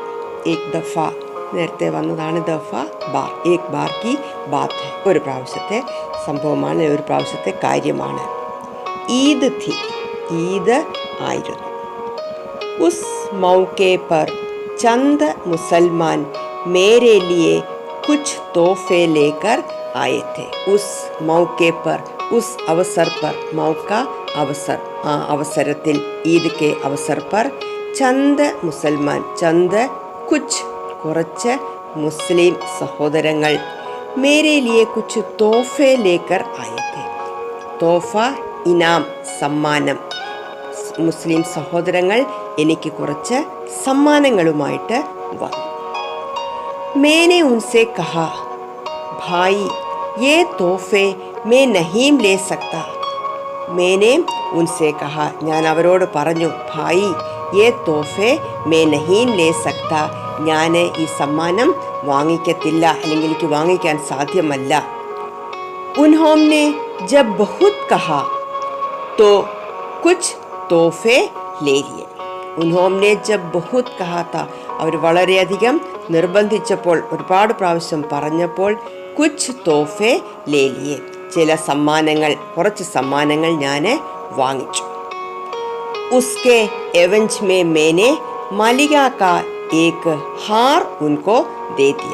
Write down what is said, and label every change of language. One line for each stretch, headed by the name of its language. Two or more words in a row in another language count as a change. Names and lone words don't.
Hindi: एक दफ़ा
Malayalam: നേരത്തെ വന്നതാണ്.
Hindi: दफ़ा बार. एक बार की बात है,
Malayalam: ഒരു പ്രാവശ്യത്തെ സംഭവമാണ്, ഒരു പ്രാവശ്യത്തെ കാര്യമാണ്.
Hindi: ईद थी,
Malayalam: ഈദ് ആയിരുന്നു.
Hindi: उस मौक़े पर चंद मुसलमान मेरे लिए കുछ तोहफे लेकर आए थे. उस मौके पर, उस अवसर पर, मौका अवसर,
Malayalam: ആ അവസരത്തിൽ,
Hindi: ईद के अवसर पर चंद मुसलमान, चंद कुछ
Malayalam: കുറച്ച് മുസ്ലിം സഹോദരങ്ങൾ,
Hindi: मेरे लिए कुछ तोहफ़े लेकर आए थे. तोहफ़ा इनाम, സമ്മാനം.
Malayalam: മുസ്ലിം സഹോദരങ്ങൾ എനിക്ക് കുറച്ച് സമ്മാനങ്ങളുമായിട്ട് വന്നു.
Hindi: मैंने उनसे कहा, भाई ये तोहफे मैं नहीं ले सकता. मैंने उनसे कहा,
Malayalam: ഞാൻ അവരോട് പറഞ്ഞു,
Hindi: ഭായി ये तोहफे मैं नहीं ले सकता,
Malayalam: ഞാൻ ഈ സമ്മാനം വാങ്ങിക്കത്തില്ല, അല്ലെങ്കിൽ എനിക്ക് വാങ്ങിക്കാൻ സാധ്യമല്ല.
Hindi: उन्होंने जब बहुत कहा तो कुछ तोहफे ले लिए. उन्होंने जब बहुत कहा था,
Malayalam: അവർ വളരെയധികം നിർബന്ധിച്ചപ്പോൾ, ഒരുപാട് പ്രാവശ്യം പറഞ്ഞപ്പോൾ,
Hindi: कुछ तोहफ़े ले लिए,
Malayalam: ചില സമ്മാനങ്ങൾ, കുറച്ച് സമ്മാനങ്ങൾ ഞാൻ വാങ്ങിച്ചു.
Hindi: उसके एवज़ में मैंने मालिका का एक हार उनको दे दिया.